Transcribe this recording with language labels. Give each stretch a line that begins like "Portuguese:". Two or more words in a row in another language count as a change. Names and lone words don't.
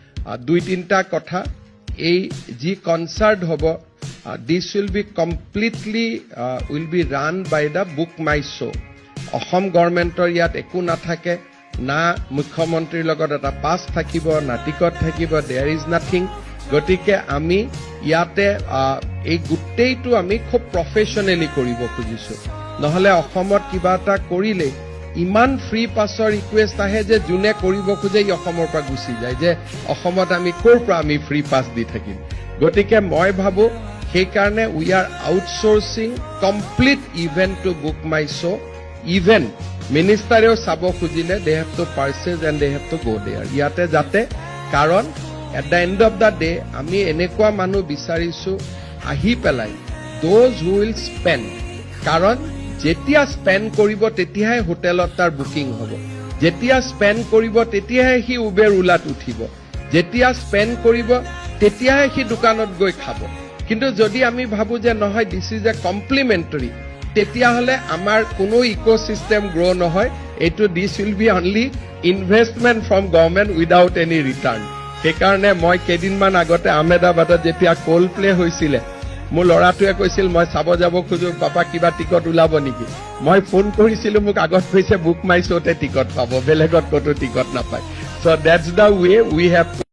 Assamese: দুই তিনটা কথা এই যি কনসার্ট হব
English: this will be completely will be run by the Book My Show
Assamese: অসম গভৰ্ণমেণ্টৰ ইয়াত একো নাথাকে না মুখ্যমন্ত্ৰীৰ লগত এটা পাছ থাকিব না টিকট থাকিব
English: there is nothing
Assamese: গতিকে আমি ইয়াতে এই গোটেইটো আমি খুব প্ৰফেশ্যনেলি কৰিব খুজিছো নহলে অসমত কিবা এটা কৰিলে ইমান ফ্ৰী পাছৰ ৰিকুৱেষ্ট আহে যে যোনে কৰিব খোজে অসমৰ পৰা গুচি যায় যে অসমত আমি ক'ৰ পৰা আমি ফ্ৰী পাছ দি থাকিম গতিকে মই ভাবো সেইকাৰণে
English: we are outsourcing complete event to Book My Show even
Assamese: মিনিষ্টাৰেও চাব খুজিলে
English: they have to purchase and they have to go there
Assamese: ইয়াতে যাতে কাৰণ
English: at the end of the day
Assamese: আমি এনেকুৱা মানুহ বিচাৰিছো আহি পেলাই
English: those who will spend
Assamese: কাৰণ যেতিয়া
English: স্পেণ্ড
Assamese: কৰিব তেতিয়াহে হোটেলত তাৰ বুকিং হ'ব যেতিয়া স্পেণ্ড কৰিব তেতিয়াহে সি উবেৰ ওলাত উঠিব যেতিয়া স্পেণ্ড কৰিব তেতিয়াহে সি দোকানত গৈ খাব কিন্তু যদি আমি ভাবো যে নহয়
English: this is a complimentary
Assamese: তেতিয়াহ'লে আমাৰ কোনো
English: ecosystem grow
Assamese: নহয় এইটো
English: this will be only investment from government without any return
Assamese: সেইকাৰণে মই কেইদিনমান আগতে আহমেদাবাদত যেতিয়া কোল প্লে হৈছিলে মোৰ ল'ৰাটোৱে কৈছিল মই চাব যাব খোজো পাপা কিবা টিকট ওলাব নেকি মই ফোন কৰিছিলো মোক আগত কৈছে বুক মাই শ্ব'তে টিকট পাব বেলেগত ক'তো টিকট নাপায়
English: so that's the way we have